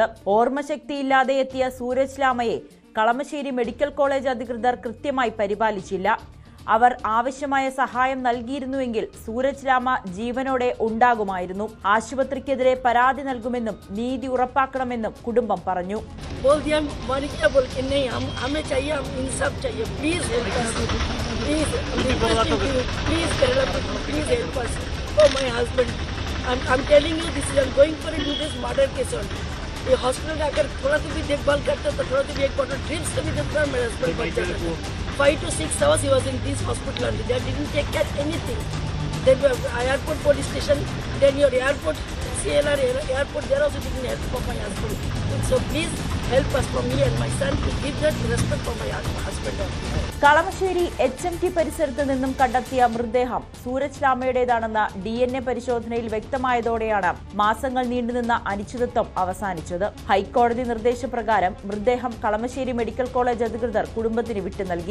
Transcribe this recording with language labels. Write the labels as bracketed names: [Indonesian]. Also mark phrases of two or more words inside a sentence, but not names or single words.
[Malayalam] ഓർമ്മശക്തിയില്ലാതെ എത്തിയ സൂരജ് ലാമയെ കളമശ്ശേരി [English] medical college [Malayalam] അധികൃതർ കൃത്യമായി പരിപാലിച്ചില്ല. അവർ ആവശ്യമായ സഹായം നൽകിയിരുന്നുവെങ്കിൽ സൂരജ് ലാമ ജീവനോടെ ഉണ്ടാകുമായിരുന്നു. ആശുപത്രിക്കെതിരെ പരാതി നൽകുമെന്നും നീതി ഉറപ്പാക്കണമെന്നും കുടുംബം പറഞ്ഞു. [Hindi] ये हॉस्पिटल में आकर थोड़ा तो भी देखभाल करते तो थोड़ा तो भी एक [English] bottle drips [Hindi] तो भी देता मेरा हस्बैंड बच जाता. [English] 5 to 6 hours he was in this hospital only. They didn't take care anything. Then airport police station, then your airport CLR airport, they also didn't help for my husband. So please help us for me and my son to give that respect for my husband. [Malayalam] കളമശ്ശേരി HMT പരിസരത്ത് നിന്നും കണ്ടെത്തിയ മൃതദേഹം സൂരജ് ലാമയുടേതാണെന്ന DNA പരിശോധനയിൽ വ്യക്തമായതോടെയാണ് മാസങ്ങൾ നീണ്ടുനിന്ന അനിശ്ചിതത്വം അവസാനിച്ചത്. ഹൈക്കോടതി നിർദ്ദേശപ്രകാരം മൃതദേഹം കളമശ്ശേരി [English] medical college [Malayalam] അധികൃതർ കുടുംബത്തിന് വിട്ടു നൽകി.